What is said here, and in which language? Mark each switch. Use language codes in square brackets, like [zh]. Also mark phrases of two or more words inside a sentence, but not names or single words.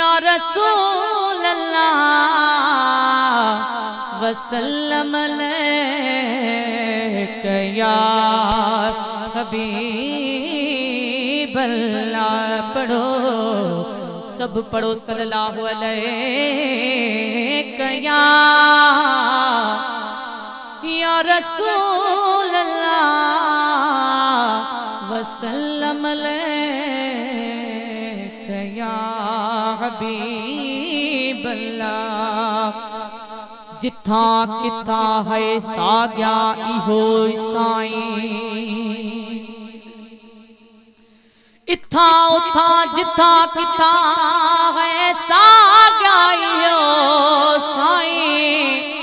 [ar] رسول الله وسلم عليك يا حبيب الله. [ur] پڑھو سب پڑھو [ar] صلى الله عليك يا رسول الله وسلم عليك يا حبيب الله. [pa] جتھا کتھا ہے ساگیا ایہو سائیں، ایتھا اوتھا جتھا کتھا ہے ساگیا ایہو سائیں.